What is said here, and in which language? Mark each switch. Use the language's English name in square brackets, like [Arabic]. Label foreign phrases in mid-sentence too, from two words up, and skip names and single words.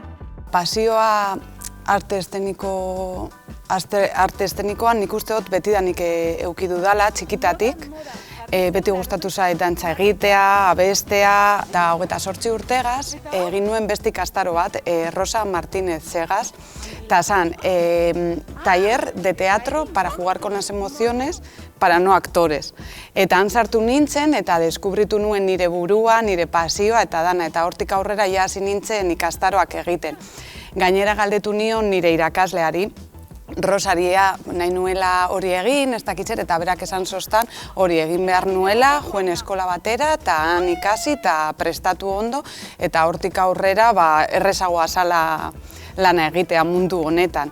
[Basque] Pasioa arte eszenikoan nik uste dut betidanik eduki dudala, txikitatik. Beti gustatu zait dantza egitea, abestea, eta 28 urtegaz egin nuen beste ikastaro bat, Rosa Martínez Zegaz, eta zan, [Spanish] taller de teatro para jugar con las emociones para no actores. [Basque] Eta han sartu nintzen eta deskubritu nuen nire burua, nire pasioa eta dana, eta hortik aurrera ja hasi nintzen ikastaroak egiten. Gainera galdetu nion nire irakasleari, Rosaria nahi nuela hori egin, ez dakitzer, eta berak esan zoztan hori egin behar nuela, joen eskola batera, eta han ikasi eta prestatu ondo, eta hortik aurrera errezagoa zala lana egitea mundu honetan.